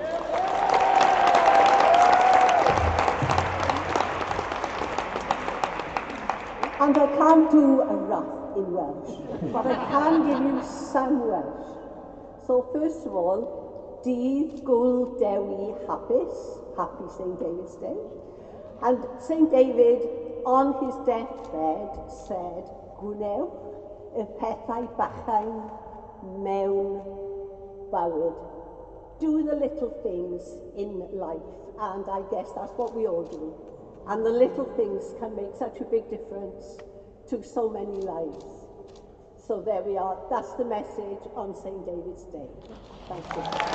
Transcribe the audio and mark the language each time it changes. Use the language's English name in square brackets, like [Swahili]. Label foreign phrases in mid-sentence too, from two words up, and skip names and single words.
[English] And I can't do a rap in Welsh, but I can give you some Welsh. So first of all, [Welsh] Dydd Gwl Dewi Hapus, [English] happy St. David's Day. And St. David, on his deathbed, said, [Welsh] Gwnewch y pethau bachau mewn bywyd. [English] Do the little things in life, and I guess that's what we all do. And the little things can make such a big difference to so many lives. So there we are. That's the message on St. David's Day. Thank you.